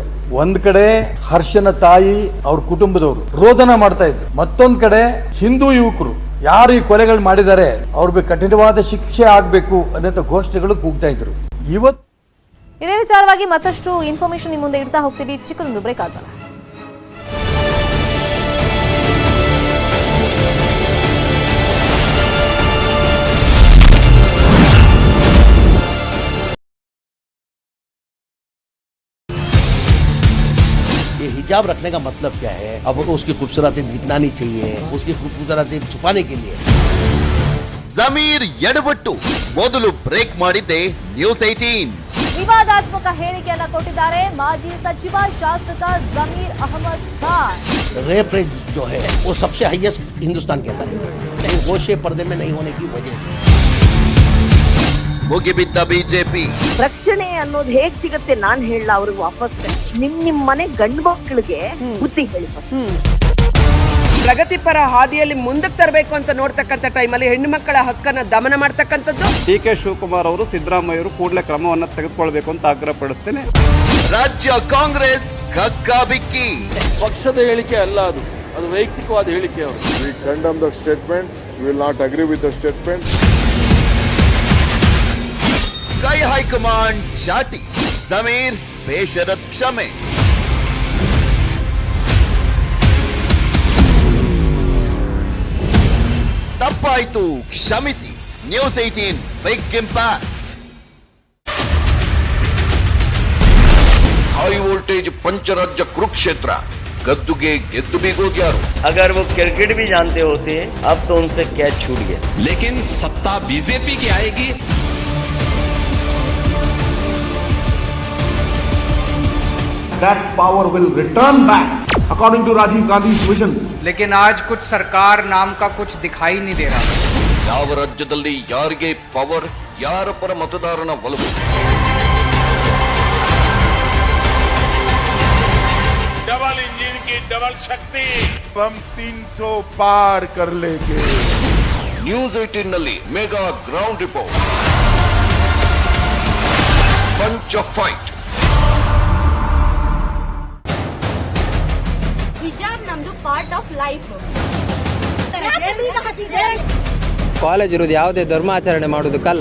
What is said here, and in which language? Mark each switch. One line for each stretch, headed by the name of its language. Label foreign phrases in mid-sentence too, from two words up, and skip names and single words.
Kannada: ಒಂದ್ ಕಡೆ ಹರ್ಷನ ತಾಯಿ, ಅವ್ರ ಕುಟುಂಬದವರು ರೋದನ ಮಾಡ್ತಾ ಇದ್ರು. ಮತ್ತೊಂದ್ ಕಡೆ ಹಿಂದೂ ಯುವಕರು ಯಾರು ಈ ಕೊಲೆಗಳು ಮಾಡಿದ್ದಾರೆ ಅವ್ರಿಗೆ ಕಠಿಣವಾದ ಶಿಕ್ಷೆ ಆಗಬೇಕು ಅನ್ನೋ ಘೋಷಣೆಗಳು ಕೂಗ್ತಾ ಇದ್ರು. ಇವತ್ತು ಇದೇ ವಿಚಾರವಾಗಿ ಮತ್ತಷ್ಟು ಇನ್ಫಾರ್ಮೇಶನ್ ನಿಮ್ಮ ಮುಂದೆ ಇಡ್ತಾ ಹೋಗ್ತೀವಿ. ಚಿಕ್ಕದೊಂದು ಬ್ರೇಕ್ ಆಗೋಣ.
Hindi: ये हिजाब रखने का मतलब क्या है? अब उसकी खूबसूरती दिखनी चाहिए, उसकी खूबसूरती छुपाने के लिए.
Kannada: ಜಮೀರ್ ಎಡವಟ್ಟು ಮೊದಲು ಬ್ರೇಕ್ ಮಾಡಿದ್ದೆ ನ್ಯೂಸ್ 18. ವಿವಾದಾತ್ಮಕ ಹೇಳಿಕೆಯನ್ನ ಕೊಟ್ಟಿದ್ದಾರೆ ಮಾಜಿ ಸಚಿವ ಶಾಸಕ ಜಮೀರ್ ಅಹಮದ್ ಖಾನ್.
English: rape rate
Hindi: जो है वो सबसे हाईएस्ट हिंदुस्तान के अंदर है, लेकिन गोशे पर्दे में नहीं होने की वजह से
Kannada: ಮುಗಿಬಿದ್ದ ಬಿಜೆಪಿ. ರಕ್ಷಣೆ ಅನ್ನೋದು ಹೇಗ್ ಸಿಗುತ್ತೆ ನಾನ್ ಹೇಳಲ್ಲ ಅವ್ರಿಗೆ ವಾಪಸ್. ನಿಮ್ ಮನೆ ಗಂಡು ಮಕ್ಕಳಿಗೆ ಬುದ್ಧಿ ಹೇಳಿ. ಪ್ರಗತಿಪರ ಹಾದಿಯಲ್ಲಿ ಮುಂದಕ್ಕೆ ತರಬೇಕು ಅಂತ ನೋಡ್ತಕ್ಕಂಥ ಟೈಮಲ್ಲಿ ಹೆಣ್ಣು ಮಕ್ಕಳ ಹಕ್ಕನ್ನ ದಮನ ಮಾಡ್ತಕ್ಕಂಥದ್ದು. ಡಿ.ಕೆ. ಶಿವಕುಮಾರ್ ಅವರು, ಸಿದ್ದರಾಮಯ್ಯರು ಕೂಡಲೇ ಕ್ರಮವನ್ನು ತೆಗೆದುಕೊಳ್ಬೇಕು ಅಂತ ಆಗ್ರಹಪಡಿಸ್ತೇನೆ. ರಾಜ್ಯ ಕಾಂಗ್ರೆಸ್ ಕಕ್ಕಾಬಿಕ್ಕಿ. ಪಕ್ಷದ ಹೇಳಿಕೆ ಅಲ್ಲ, ಅದು ವೈಯಕ್ತಿಕವಾದ ಹೇಳಿಕೆ. ಅವರು
English: We condemn the statement. We will not agree with the statement.
Kannada: ಕೈ ಹೈಕಮಾಂಡ್ ಚಾಟಿ. ಜಮೀರ್ ಬೇಷರತ್ ಕ್ಷಮೆ. ತಪ್ಪಾಯ್ತು, ಕ್ಷಮಿಸಿ. ನ್ಯೂಸ್ 18
English: big impact. high voltage
Kannada: ಪಂಚರಾಜ್ಯ ಕುರುಕ್ಷೇತ್ರ ಗದ್ದುಗೆ ಗೆದ್ದು ಬೀಗೋಗ್ಯಾರು.
Hindi: अगर वो क्रिकेट भी जानते होते अब तो उनसे कैच छूट गया. लेकिन सत्ता बीजेपी की आएगी.
English: That power will return back according to Rajiv Gandhi's vision.
Hindi: लेकिन आज कुछ सरकार नाम का कुछ दिखाई नहीं दे रहा.
Kannada: ಯಾವ ರಾಜ್ಯದಲ್ಲಿ ಯಾರಿಗೆ ಪವರ್, ಯಾರ ಪರ ಮತದಾರನ ಒಲವು?
English: double engine
Hindi: की डबल शक्ति, हम 300 पार कर लेंगे.
Kannada: ನ್ಯೂಸ್ 18 ನಲ್ಲಿ
English: mega ground report, punch of fight.
Kannada: ಹಿಜಾಬ್ ನಮ್ದು
English: part of life.
Kannada: ಕಾಲೇಜ್ ಇರೋದು ಯಾವುದೇ ಧರ್ಮಾಚರಣೆ ಮಾಡೋದಕ್ಕಲ್ಲ.